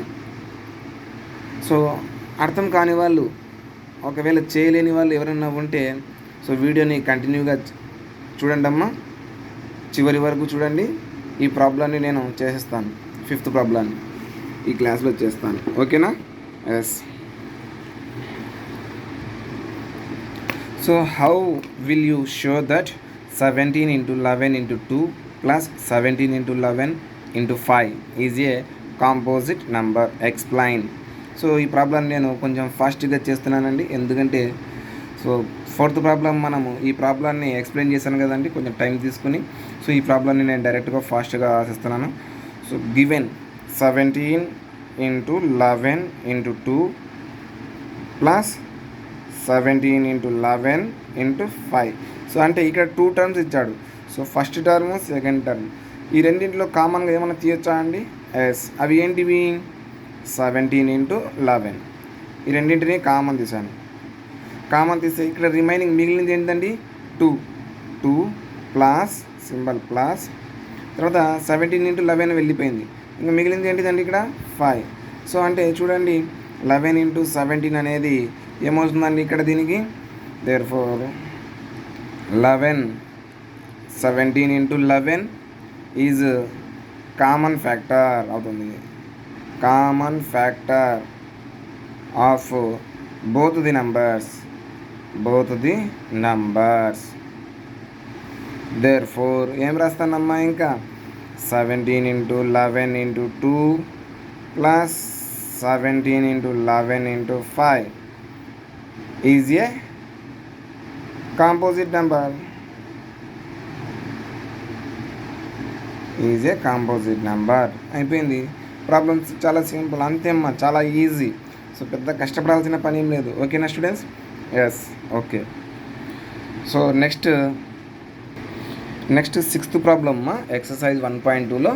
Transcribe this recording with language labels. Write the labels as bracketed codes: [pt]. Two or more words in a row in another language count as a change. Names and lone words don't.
[te] సో అర్థం కాని వాళ్ళు, ఒకవేళ చేయలేని వాళ్ళు ఎవరైనా ఉంటే సో వీడియోని కంటిన్యూగా చూడండి అమ్మా, చివరి వరకు చూడండి. ఈ ప్రాబ్లాన్ని నేను చేసేస్తాను, 5th ప్రాబ్లాన్ని ఈ క్లాస్లో చేస్తాను, ఓకేనా. [en] yes so how will you show that 17 into 11 into 2 plus 17 into 11 into 5 is a composite number, explain. [te] సో ఈ ప్రాబ్లం నేను కొంచెం ఫాస్ట్గా చేస్తున్నానండి, ఎందుకంటే సో 4th ప్రాబ్లం మనము ఈ ప్రాబ్లాన్ని ఎక్స్ప్లెయిన్ చేశాను కదండి కొంచెం టైం తీసుకుని. సో ఈ ప్రాబ్లాన్ని నేను డైరెక్ట్గా ఫాస్ట్గా రాసిస్తున్నాను. [en] so given 17 into 11 into 2 ప్లస్ 17 into 11 into 5. [te] సో అంటే ఇక్కడ 2 టర్మ్స్ ఇచ్చాడు. సో [en] first term second term [te] ఈ రెండింటిలో కామన్గా ఏమైనా తీయొచ్చా అండి? ఎస్. అవి ఏంటివి? 17 into 11 ఈ రెండింటిని కామన్ తీసాను. కామన్ తీస్తే ఇక్కడ రిమైనింగ్ మిగిలింది ఏంటండి? 2 [en] plus symbol plus [te] తర్వాత 17 into 11 వెళ్ళిపోయింది. ఇంకా మిగిలింది ఏంటిదండి ఇక్కడ? 5. సో అంటే చూడండి 11 into 17 అనేది ఏమవుతుందండి ఇక్కడ దీనికి? [en] therefore 17 into 11 is common factor అవుతుంది. common factor of both the numbers. [te] Therefore ఏం రాస్తానమ్మా? [en] ఇంకా 17 into 11 into 2 plus 17 into 11 into 5 is a composite number. [te] అయిపోయింది. ప్రాబ్లమ్స్ చాలా సింపుల్, అంతే అమ్మా, చాలా ఈజీ. సో పెద్ద కష్టపడాల్సిన పని ఏం లేదు. ఓకేనా స్టూడెంట్స్? [en] yes, okay. so next sixth problem exercise 1.2లో.